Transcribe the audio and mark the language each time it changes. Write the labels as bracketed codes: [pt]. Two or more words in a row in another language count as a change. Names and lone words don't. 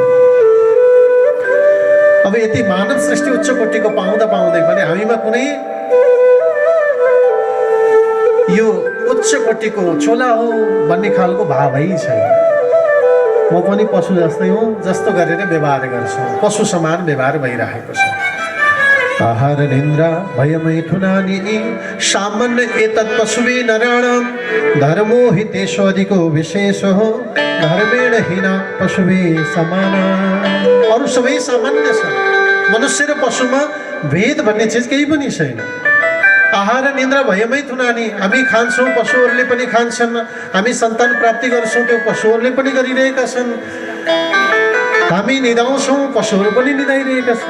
[ne] अब यति मानव सृष्टि उच्च कोटिको पाउँदा पनि हामीमा कुनै यो उच्च कोटिको छोला हो भन्ने खालको भावै छैन। म पनि पशु जस्तै हुँ, जस्तो गरेर व्यवहार गर्छु, पशु समान व्यवहार भइरहेको छ। [sa] आहार निन्द्रा भयमैथुनानि सामान्य एतत् पशुवे नराणां धर्मो हि तेषु अधिको विशेषो धर्मेण हीना पशुवे समाना। [ne] अरू सबै सामान्य छ, मनुष्य र पशुमा भेद भन्ने चिज केही पनि छैन। [sa] आहार निन्द्रा भयमैथुनानि, [ne] हामी खान्छौँ पशुहरूले पनि खान्छन्, हामी सन्तान प्राप्ति गर्छौँ त्यो पशुहरूले पनि गरिरहेका छन्, हामी निदाउँछौँ पशुहरू पनि निदाइरहेका छन्।